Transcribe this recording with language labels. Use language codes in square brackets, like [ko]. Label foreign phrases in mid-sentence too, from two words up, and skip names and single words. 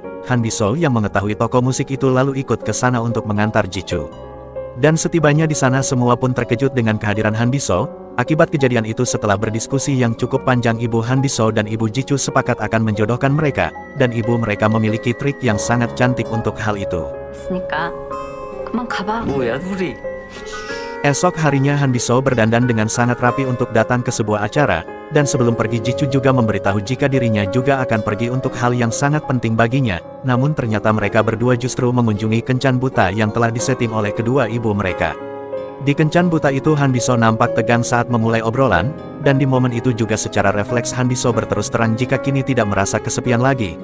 [id] Han Biso yang mengetahui toko musik itu lalu ikut ke sana untuk mengantar Jichu. Dan setibanya di sana semua pun terkejut dengan kehadiran Han Biso. Akibat kejadian itu setelah berdiskusi yang cukup panjang ibu Han Biso dan ibu Jichu sepakat akan menjodohkan mereka. Dan ibu mereka memiliki trik yang sangat cantik untuk hal itu. [ko] 그러니까 그만 가봐. 뭐야 둘이? [id] Esok harinya Han Biso berdandan dengan sangat rapi untuk datang ke sebuah acara, dan sebelum pergi Jichu juga memberitahu jika dirinya juga akan pergi untuk hal yang sangat penting baginya, namun ternyata mereka berdua justru mengunjungi kencan buta yang telah disetting oleh kedua ibu mereka. Di kencan buta itu Han Biso nampak tegang saat memulai obrolan, dan di momen itu juga secara refleks Han Biso berterus terang jika kini tidak merasa kesepian lagi.